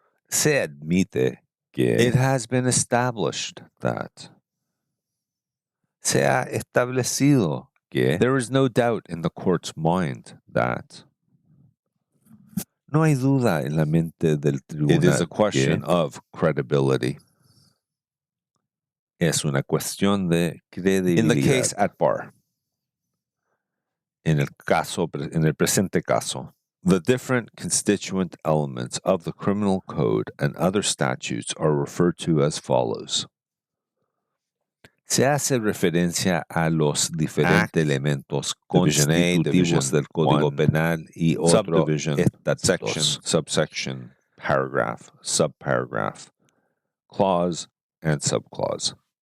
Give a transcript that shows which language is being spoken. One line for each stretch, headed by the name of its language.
Spanish: se admite que
English: it has been established that
Spanish: se ha establecido que
English: there is no doubt in the court's mind that
Spanish: no hay duda en la mente del tribunal.
English: It is a question of credibility.
Spanish: Es una cuestión de credibilidad.
English: In the case at bar,
Spanish: en el presente caso,
English: the different constituent elements of the criminal code and other statutes are referred to as follows.
Spanish: Se hace referencia a los diferentes elementos constitutivos del Código Penal y otros estatutos.
English: Section, subsection, paragraph, subparagraph, clause, and subclause.